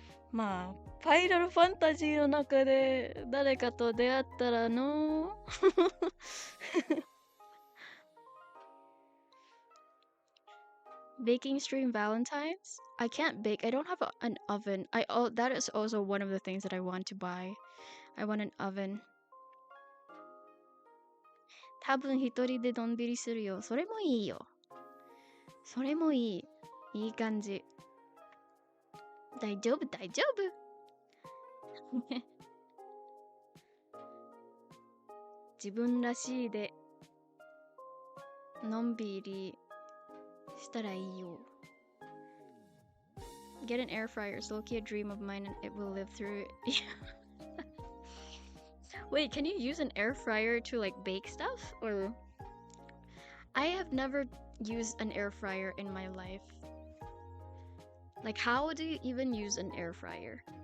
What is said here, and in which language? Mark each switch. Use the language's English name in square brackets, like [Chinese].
[Japanese] まあ、ファイナルファンタジーの中で誰かと出会ったらの [English] Baking stream Valentine's? I can't bake. I don't have an oven. That is also one of the things that I want to buy. I want an oven. [Japanese] 多分一人でのんびりするよ。それもいいよ。それもいい。いい感じ。大丈夫、大丈夫。自分らしいでのんびりしたらいいよ。 [English] Get an air fryer. It's low-key a dream of mine and it will live through it. Wait, can you use an air fryer to like bake stuff? Or I have never used an air fryer in my life. Like, how do you even use an air fryer?